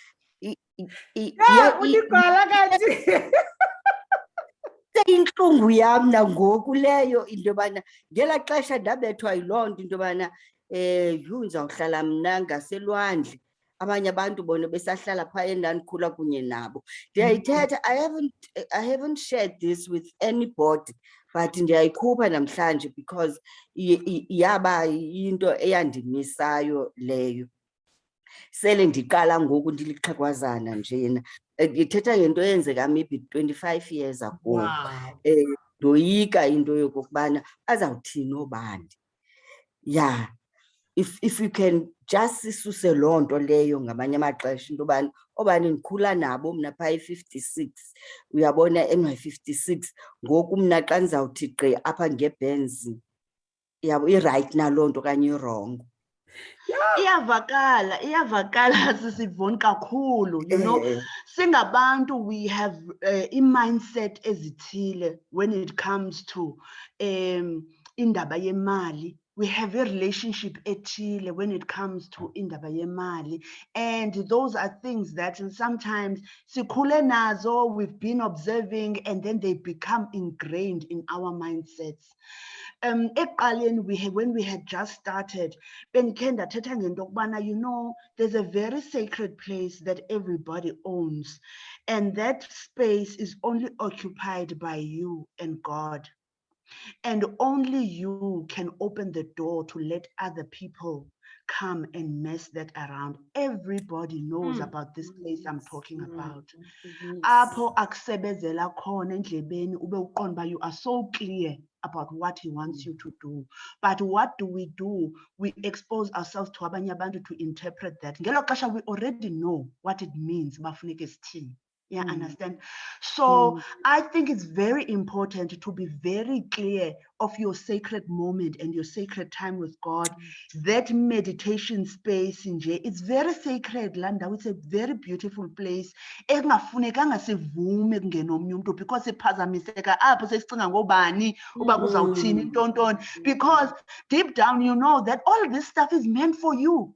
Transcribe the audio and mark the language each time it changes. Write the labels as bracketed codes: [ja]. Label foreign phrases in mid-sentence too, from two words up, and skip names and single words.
[xh] Uligwala kanti. Intlungu yam nangoku leyo into yobana ngelaa xesha ndabethwa yiloo nto into yobana ndizawuhlala mna ngaselwandle, abanye abantu bona besahlala phaa endandikhula kunye nabo. Ndiyayithetha, [en] I haven't shared this with anybody, but [xh] ndiyayikhupha namhlanje [en] because [xh] yaba into eyandimisayo leyo. Sele ndiqala ngoku ndilixhegwazana njena. Ndithetha ngento eyenzeka [en] maybe 25 years ago. Wow. [xh] Ndoyika into yokokubana azawuthini obani. [en] Yeah. If you can just [xh] sisuse loo nto leyo ngamanye amaxesha into yobana obani ndikhula nabo mna phaa e-56 uyabona NY56 ngoku mna xa ndizawuthi gqi apha ngeBenz yabo i-right naloo nto okanye i-wrong. Iyavakala sisivoni kakhulu, [en] you know. Singabantu we have i-mindset ezithile when it comes to [xh] indaba yemali. [en] We have a relationship ethile when it comes to [xh] indaba yemali, [en] and those are things that sometimes [xh] sikhule nazo, [en] we've been observing, and then they become ingrained in our mindsets. When we had just started, you know, there's a very sacred place that everybody owns, and that space is only occupied by you and God. And only you can open the door to let other people come and mess that around. Everybody knows about this place I'm talking about. [xh] Apho akusebenzela khona endlebeni ube uqonda uba [en] you are so clear about what he wants you to do. But what do? We expose ourselves to [xh] abanye abantu [en] to interpret that. [xh] Ngelo xesha [en] we already know what it means [xh] bafuneke sithini. [en] Yeah, understand? So I think it's very important to be very clear of your sacred moment and your sacred time with God. That meditation space, it's very sacred, Landa. It's a very beautiful place. Because deep down, you know that all of this stuff is meant for you.